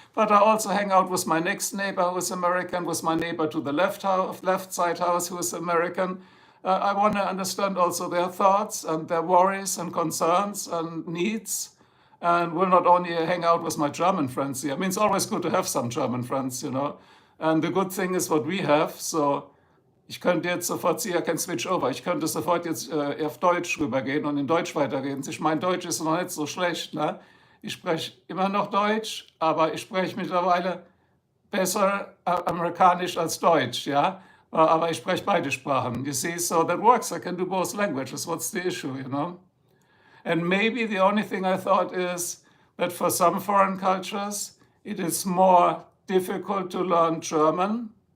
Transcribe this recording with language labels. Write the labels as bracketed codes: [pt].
[en] But I also hang out with my next neighbor who is American, with my neighbor to the left side house who is American. I want to understand also their thoughts and their worries and concerns and needs, and will not only hang out with my German friends here. I mean, it's always good to have some German friends, you know. And the good thing is what we have. [de] So, ich könnte jetzt sofort, [en] I can switch over. [de] Ich könnte sofort jetzt auf Deutsch rübergehen und in Deutsch weiterreden. Ich mein Deutsch ist noch nicht so schlecht, ne? Ich spreche immer noch Deutsch, aber ich spreche mittlerweile besser Amerikanisch als Deutsch, ja. Aber ich spreche beide Sprachen. [en] You see, so that works. I can do both languages. What's the issue, you know? And maybe the only thing I thought is that for some foreign cultures, it is more difficult to learn German.